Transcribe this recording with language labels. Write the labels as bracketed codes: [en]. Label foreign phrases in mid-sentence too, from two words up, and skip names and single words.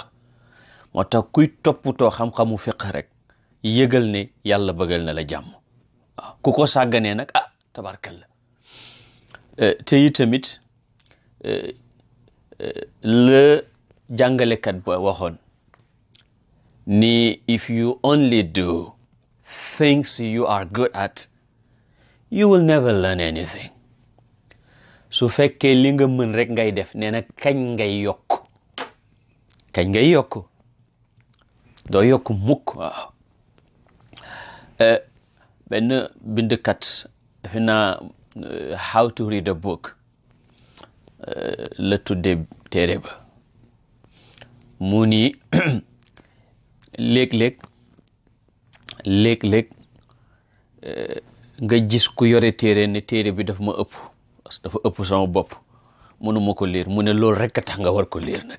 [wo] moo tax kuy toppatoo xam-xamu fiq rek yëgal ne yàlla bëggal na la jàmm. waaw ku ko sàgganee nag tabarkalla. te yi tamit la jàngalekat ba waxoon ni [en] if you only do things you are good at you will never learn anything. [wo] su fekkee li nga mën rek ngay def nee na kañ ngay yokk doo yokk mukk. waaw benn bindkat defe naa how to read a book la tudde téere ba mu ni léeg-léeg nga gis ku yore téere ne téere bi dafa ma ëpp [fr] parce que [wo] dafa ëpp sama bopp mënuma ko lire mu ne loolu rek a tax nga war ko lire nag.